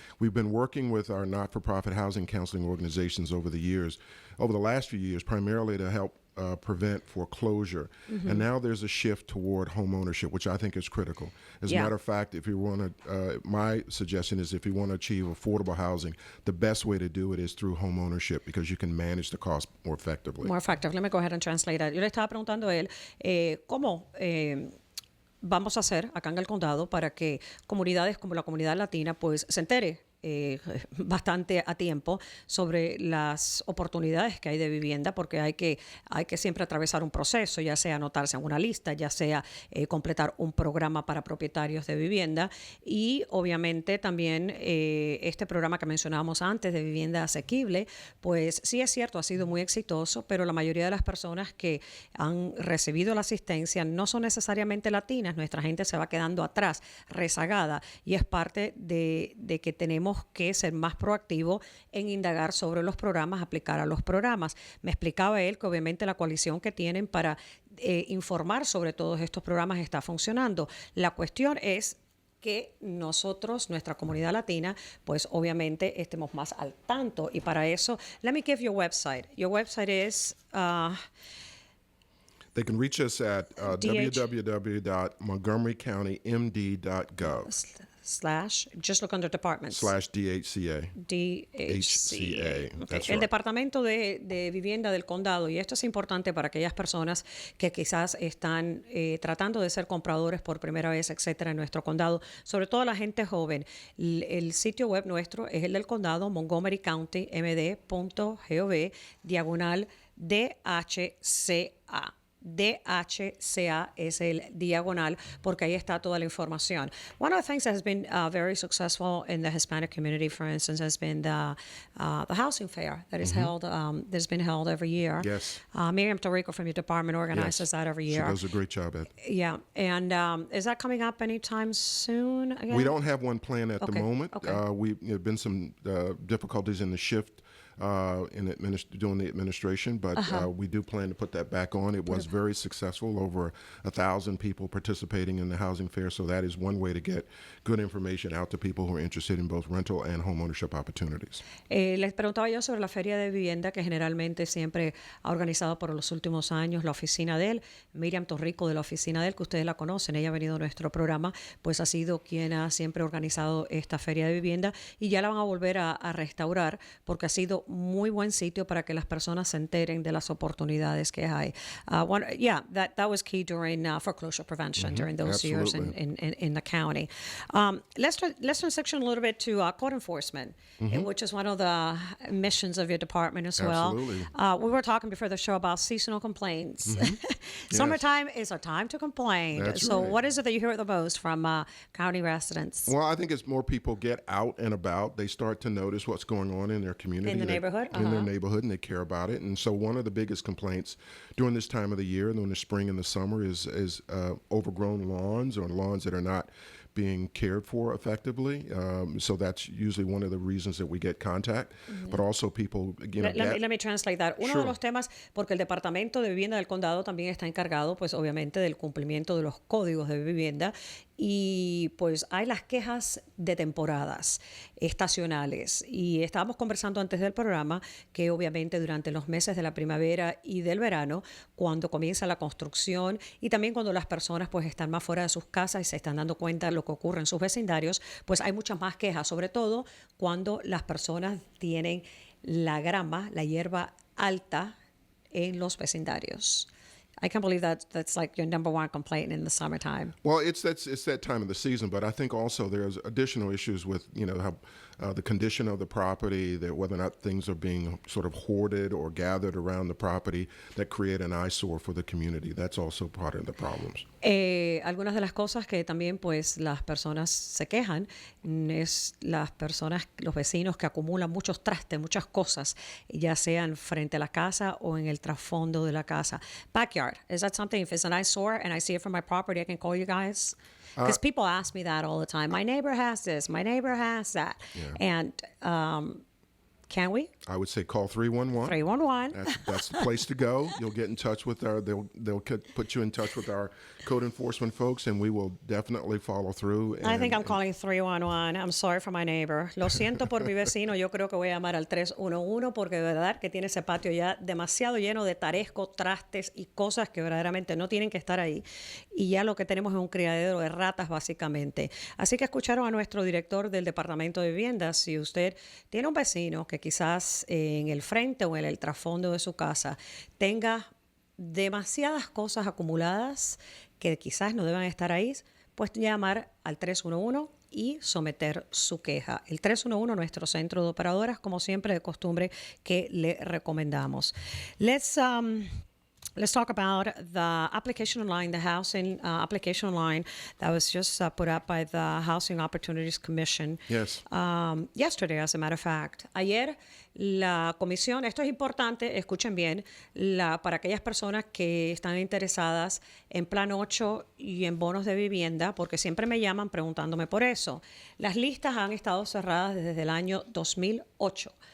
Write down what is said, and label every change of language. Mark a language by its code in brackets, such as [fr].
[en] We've been working with our not-for-profit housing counseling organizations over the last few years, primarily to help prevent foreclosure. And now there's a shift toward home ownership, which I think is critical. As a matter of fact, if you want to, my suggestion is if you want to achieve affordable housing, the best way to do it is through home ownership because you can manage the cost more effectively. More effective. Let me go ahead and translate that. [es] Yo le estaba preguntando a él cómo vamos a hacer acá en el condado para que comunidades como la comunidad latina pues se entere bastante a tiempo sobre las oportunidades que hay de vivienda, porque hay que siempre atravesar un proceso, ya sea anotarse en una lista, ya sea completar un programa para propietarios de vivienda y obviamente también este programa que mencionábamos antes de vivienda asequible, pues sí es cierto, ha sido muy exitoso, pero la mayoría de las personas que han recibido la asistencia no son necesariamente latinas, nuestra gente se va quedando atrás, rezagada, y es parte de que tenemos tenemos que ser más proactivos en indagar sobre los programas, aplicar a los programas. Me explicaba él que obviamente la coalición que tienen para informar sobre todos estos programas está funcionando. La cuestión es que nosotros, nuestra comunidad latina, pues obviamente estemos más al tanto. Y para eso, [en] let me give your website. Your website is... They can reach us at www.montgomerycountymd.gov just look under departments. /DHCA. DHCA. Okay. That's [es] El [en] right. [es] Departamento de Vivienda del Condado, y esto es importante para aquellas personas que quizás están tratando de ser compradores por primera vez, etcétera, en nuestro condado, sobre todo la gente joven. El sitio web nuestro es el del condado, montgomerycountymd.gov/DHCA. DHCA es el diagonal, porque ahí está toda la información. [en] One of the things that has been very successful in the Hispanic community, for instance, has been the housing fair that is held, that's been held every year. Yes. Miriam Torrico from your department organizes that every year. She does a great job at it. Yeah, and is that coming up anytime soon again? We don't have one planned at the Okay, moment. okay. There have been some difficulties in the shift doing the administration, but we do plan to put that back on. It was very successful, over 1,000 people participating in the housing fair, so that is one way to get good information out to people who are interested in both rental and home ownership opportunities. [es] Les preguntaba yo sobre la feria de vivienda que generalmente siempre ha organizado por los últimos años la oficina de él, Miriam Torrico de la oficina de él, que ustedes la conocen, ella ha venido a nuestro programa, pues ha sido quien ha siempre organizado esta feria de vivienda y ya la van a volver a restaurar porque ha sido muy buen sitio para que las personas se enteren de las oportunidades que hay. [en] That was key during foreclosure prevention during those years in the county. Let's transition a little bit to code enforcement, which is one of the missions of your department as well. We were talking before the show about seasonal complaints. Summertime is a time to complain. That's so right. what is it that you hear the most from county residents? Well, I think as more people get out and about, they start to notice what's going on in their community. In the neighborhood? In their neighborhood, and they care about it. And so one of the biggest complaints during this time of the year, during the spring and the summer, is overgrown lawns or lawns that are not being cared for effectively. So that's usually one of the reasons that we get contact. But also people, Let me translate that. [es] Uno de los temas, porque el Departamento de Vivienda del Condado también está encargado, pues obviamente, del cumplimiento de los códigos de vivienda y pues hay las quejas de temporadas estacionales y estábamos conversando antes del programa que obviamente durante los meses de la primavera y del verano, cuando comienza la construcción y también cuando las personas pues están más fuera de sus casas y se están dando cuenta de lo que ocurre en sus vecindarios, pues hay muchas más quejas, sobre todo cuando las personas tienen la grama, la hierba alta en los vecindarios. [en] I can't believe that's like your number one complaint in the summertime. Well, it's that time of the season, but I think also there's additional issues with how the condition of the property, that whether or not things are being sort of hoarded or gathered around the property that create an eyesore for the community. That's also part of the problems. [es] Algunas de las cosas que también pues las personas se quejan es los vecinos que acumulan muchos trastes, muchas cosas, ya sean frente a la casa o en el trasfondo de la casa. [en] Backyard, is that something, if it's an eyesore and I see it from my property, I can call you guys? Because people ask me that all the time. My neighbor has this, my neighbor has that. Yeah. And can we? I would say call 311. 311. That's the place to go. You'll get in touch with they'll put you in touch with our code enforcement folks, and we will definitely follow through. I think I'm calling 311. I'm sorry for my neighbor. [es] Lo siento por mi vecino. Yo creo que voy a llamar al 311 porque de verdad que tiene ese patio ya demasiado lleno de taresco, trastes y cosas que verdaderamente no tienen que estar ahí. Y ya lo que tenemos es un criadero de ratas básicamente. Así que escucharon a nuestro director del Departamento de Vivienda. Si usted tiene un vecino que quizás en el frente o en el trasfondo de su casa tenga demasiadas cosas acumuladas que quizás no deban estar ahí, pues llamar al 311 y someter su queja. El 311, nuestro centro de operadoras, como siempre de costumbre, que le recomendamos. [en] Let's let's talk about the application online, the housing application online that was just put up by the Housing Opportunities Commission. Yes. Yesterday, as a matter of fact. [es] Ayer, la comisión, esto es importante, escuchen bien, para aquellas personas que están interesadas en Plan 8 y en bonos de vivienda, porque siempre me llaman preguntándome por eso. Las listas han estado cerradas desde el año 2008.